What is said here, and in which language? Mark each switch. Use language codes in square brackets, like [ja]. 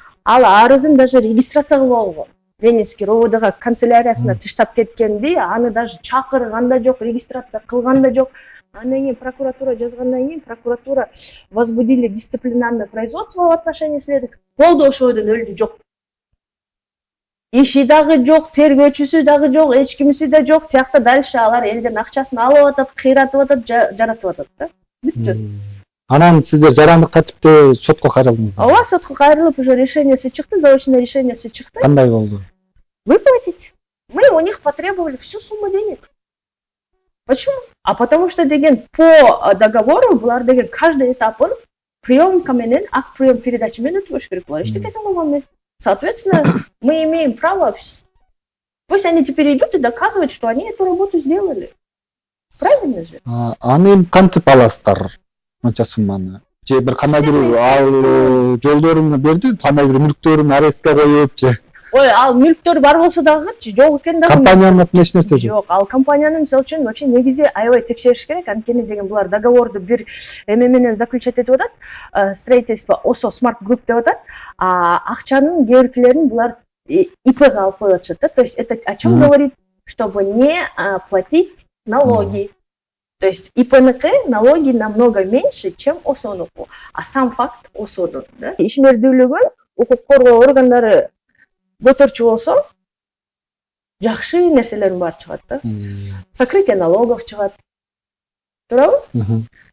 [ky] Ал арызын даже регистрация кылып алган. Ленинский РОВДга канцеляриясына тыштап кеткенди, аны даже чакырган да жок, регистрация кылган да жок. Андан кийин прокуратура жазгандан кийин [ru] прокуратура возбудили дисциплинарное производство в отношении следователя. [ky] Болду, ошодон өлдү, жок. Иши дагы жок, тергөөчүсү дагы жок, эч кимиси да жок. Тиякта [ru] дальше [ky] алар элдин акчасын алып атат, кыйратып атат, жаратып атат да. Бүттү. Анан сиздер жарандык тартипте сотко кайрылдыңыздар. Ооба, сотко кайрылып, уже решениеси чыкты, заочное решениеси чыкты. Кандай болду? [ru] Выплатить. Мы у них потребовали всю сумму денег. Почему? А потому что [ky] деген по договору булар деген каждый этапын приемка менен, акт прием передачи менен өтүш керек булар. Эчтекесин кылган эмес. [ru] Соответственно, мы имеем право. Пусть они теперь идут и доказывают, что они эту работу сделали. Правильно же? [ky] Аны кантип аласыздар? канча сумманы? Же бир кандай бир ал жолдорун берди, кандай бир мүлктөрүн арестке коюп же Ой, ал мүлктөр бар болсо дагычы жок экен дагы. компаниянын атынан эч нерсе жок. Жок, ал компаниянын мисалы үчүн [ru] вообще [ky] негизи аябай текшериш керек. Анткени деген булар договорду бир эме менен заключать этип атат. Строительство ОСО Smart Group деп атат. Акчанын кээ биркилерин булар ИПга алып коюп атышат да. [ru] То есть это о чем говорит? Чтобы не платить налоги. То есть ИПныкы налоги намного меньше, чем ОСОнуку. А сам факт ОСОдун, да? [ky] Ишмердүүлүгүн укук коргоо органдары көтөрчү болсо, жакшы нерселердин баары чыгат да. Сокрытие налогов чыгат. Туурабы?